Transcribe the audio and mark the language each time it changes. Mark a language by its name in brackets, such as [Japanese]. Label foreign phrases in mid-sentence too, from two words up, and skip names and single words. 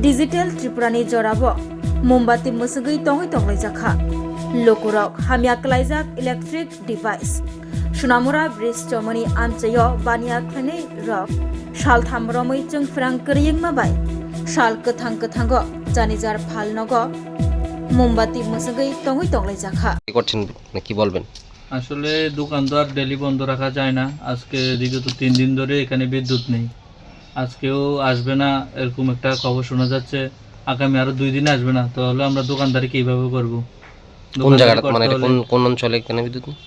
[Kok Borok] डिजिटल त्रिपुरानि जराबो मोमबाति मुसुगै तंगै तंगै जाखा लोकुरक हामिया क्लाइजाक इलेक्ट्रिक डिवाइस सुनामुरा ब्रिज चमनि आमचयो बानिया खनै रक साल थामरमै जों फ्रां करियं माबाय साल कथां कथांग जानिजार फालनग मोमबाति मुसुगै तंगै तंगै जाखा [Bangla] কি করছেন কি বলবেন? আসলে দোকান তো আর ডেলি বন্ধ রাখা যায় না। আজকে বিগত 3 দিন ধরে এখানে বিদ্যুৎ নেই, আজকেও আসবে না এরকম একটা খবর শোনা যাচ্ছে। আগামী আরো 2 দিন আসবে না, তাহলে আমরা দোকানদারি কিভাবে করব? কোন জায়গাটা মানে এটা কোন অঞ্চলে এখানে বিদ্যুৎ নেই?